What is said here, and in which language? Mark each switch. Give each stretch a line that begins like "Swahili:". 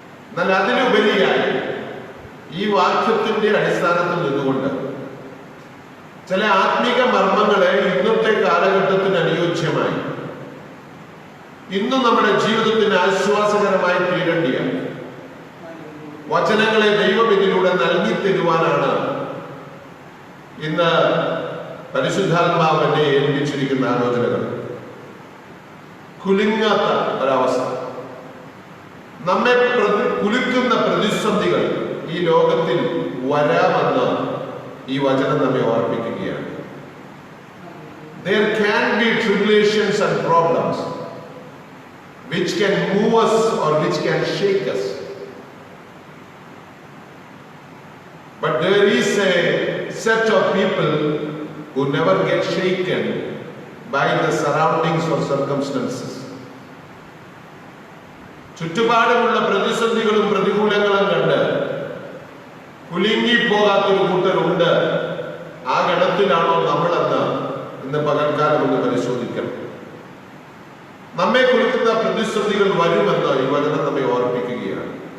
Malayalam: എന്നാൽ അതിലുപരിയായി ഈ വാക്യത്തിന്റെ അടിസ്ഥാനത്തിൽ നിന്നുകൊണ്ട് ചില ആത്മീക മർമ്മങ്ങളെ ഇന്നത്തെ കാലഘട്ടത്തിന് അനുയോജ്യമായി, ഇന്നും നമ്മുടെ ജീവിതത്തിന് ആശ്വാസകരമായി തീരേണ്ടിയ വചനങ്ങളെ ദൈവം ഇതിലൂടെ നൽകി തരുവാനാണ് ഇന്ന് പരിശുദ്ധാത്മാവ് എന്നെ ഏൽപ്പിച്ചിരിക്കുന്ന ആലോചനകൾ. കുലുങ്ങാത്ത ഒരവസ്ഥ, നമ്മെ കുലുക്കുന്ന പ്രതിസന്ധികൾ ഈ ലോകത്തിൽ വരാമെന്ന് ഈ വചനം നമ്മെ ഓർമ്മിപ്പിക്കുകയാണ്.
English: There can be tribulations and problems which can move us or which can shake us. But there is a set of people who never get shaken by the surroundings or circumstances.
Malayalam: ചുറ്റുപാടുമുള്ള പ്രതിസന്ധികളും പ്രതികൂലങ്ങളും കണ്ട് കുലുങ്ങിപ്പോകാത്തൊരു കൂട്ടരുണ്ട്. ആ ഗണത്തിലാണോ നമ്മളെന്ന് ഇന്ന് പകൽക്കാലം ഒന്ന് പരിശോധിക്കണം. നമ്മെ കുലുക്കുന്ന പ്രതിസന്ധികൾ വരുമെന്ന് ഈ വചനം നമ്മെ ഓർമ്മിപ്പിക്കുകയാണ്.